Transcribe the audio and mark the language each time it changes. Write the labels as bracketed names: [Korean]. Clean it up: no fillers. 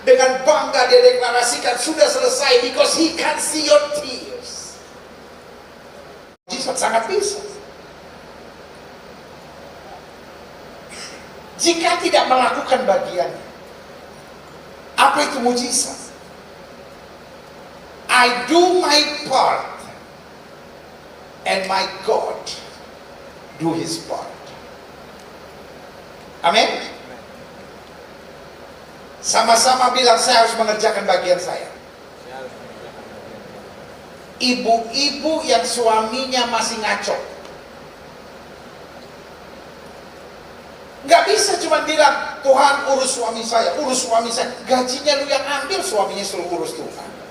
[Indonesian] Dengan bangga dia deklarasikan sudah selesai, [English] because He can see your tears. [Indonesian] Mujizat sangat bisa. Jika tidak melakukan bagiannya, apa itu mujizat? [English] I do my part and my God do His part. [Indonesian] Amin. Sama-sama bilang, saya harus mengerjakan bagian saya. Ibu-ibu yang suaminya masih ngaco, nggak bisa cuma bilang, Tuhan urus suami saya, gajinya lu yang ambil, suaminya suruh urus Tuhan.